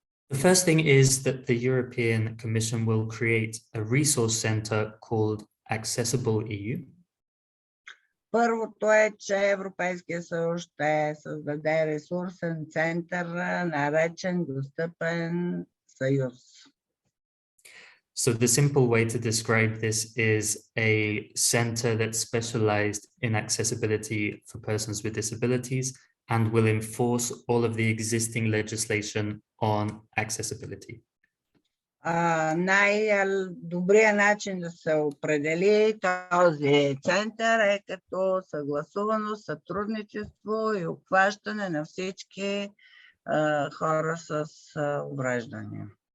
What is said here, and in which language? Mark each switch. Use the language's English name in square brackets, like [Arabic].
[English] The first thing is that the European Commission will create a resource center called Accessible EU. [Bulgarian] Първото е, че Европейския съюз ще създаде ресурсен център, наречен Достъпен съюз. [English] So the simple way to describe this is a center that's specialized in accessibility for persons with disabilities and will enforce all of the existing legislation on accessibility. [Bulgarian] Най-добрият начин да се определи този център е като съгласувано сътрудничество и обхващане на всички хора с увреждания.